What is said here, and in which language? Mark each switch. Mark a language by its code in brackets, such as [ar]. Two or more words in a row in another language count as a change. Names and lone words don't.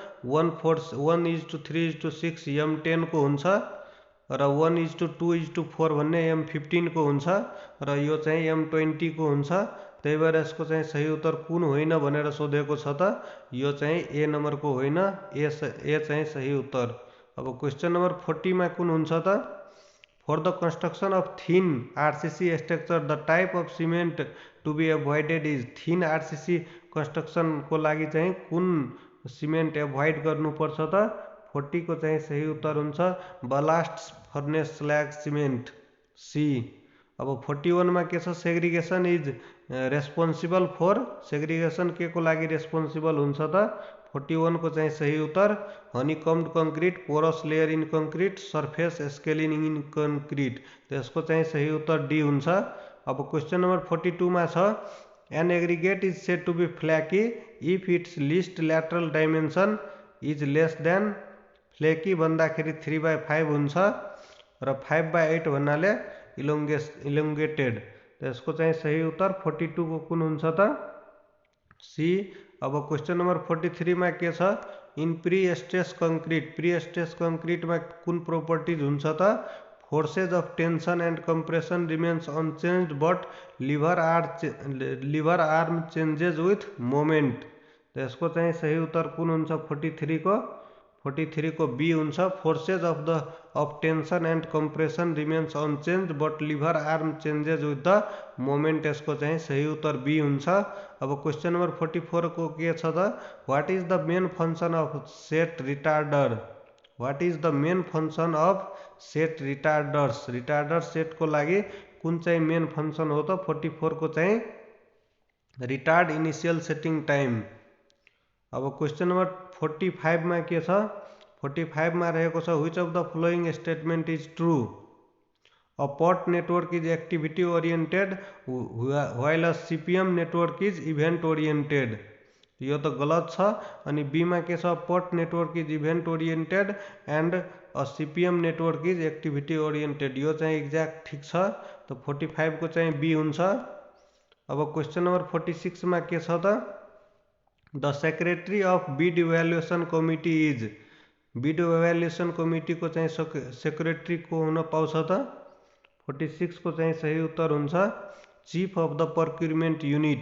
[ne] 1:3:6 M10 को हुन्छ र 1:2:4 भन्ने M15 को हुन्छ र यो चाहिँ M20 को हुन्छ। त्यही भएर यसको चाहिँ सही उत्तर कुन होइन भनेर सोधेको छ त? यो चाहिँ ए नम्बर को होइन, ए चाहिँ सही उत्तर। अब [en] question number [ne] 40 मा कुन हुन्छ त? [en] for the construction of thin RCC structure the type of cement to be avoided is. thin RCC construction [ne] को लागि चाहिँ कुन सिमेन्ट एभोइड गर्नुपर्छ त? 40 को चाहिँ सही उत्तर हुन्छ [en] blast furnace slag cement, [ne] सी। अब 41 मा के छ? [en] segregation is responsible for. [ne] सेग्रिगेशन के को लागि रेस्पोन्सिबल हुन्छ त? [en] 41 [ne] को चाहिँ सही उत्तर [en] honeycombed concrete, porous layer in concrete, surface scaling in concrete, सरफेस स्केलिङ इन कंक्रीट। [ne] तो यसको चाहिँ सही उत्तर डी हुन्छ। [en] अब question number 42 [ne] मा छ [en] an aggregate is said to be flaky if its least lateral dimension is less than, [ne] फ्ल्याकी भन्दाखेरि 3/5 हुन्छ र 5/8 भन्नाले इलोंगेटेड। तो यसको चाहिँ सही उत्तर 42 को कुन हुन्छ त सी। [en] अब question number 43 [ne] मा के छ [en] in pre stress concrete [ne] में कुन प्रोपर्टीज हुन्छ त [en] forces of tension and compression remains unchanged but lever arm changes with moment. [ne] तो यसको चाहिँ सही उत्तर कुन हुन्छ 43 को बी हुन्छ। [en] forces of tension and compression remains unchanged but lever arm changes with the moment. [ne] यसको चाहिँ सही उत्तर बी हुन्छ। [en] अब question number 44 [ne] को के छ त [en] what is the main function of set retarder. what is the main function of set retarders. retarder set [ne] को लागि कुन चाहिँ [en] main function [ne] हो त 44 को चाहिँ [en] retard initial setting time. अब question number 45 [ne] मा के छ 45 मा रहेको छ [en] which of the following statement is true. a PERT network is activity oriented while a CPM network is event oriented. [ne] यो तो गलत छ। [en] अनि बी [ne] मा के छ [en] PERT network is event oriented and a CPM network is activity oriented. [ne] यो चाहिँ एक्ज्याक्ट ठीक छ। तो 45 को चाहिँ बी हुन्छ। [en] अब question number 46 [ne] मा के छ त [en] the secretary of bid evaluation committee is. bid evaluation committee [ne] को चाहिँ सेक्रेटरी को हुन पाउँछ त 46 को चाहिँ सही उत्तर हुन्छ [en] chief of the procurement unit.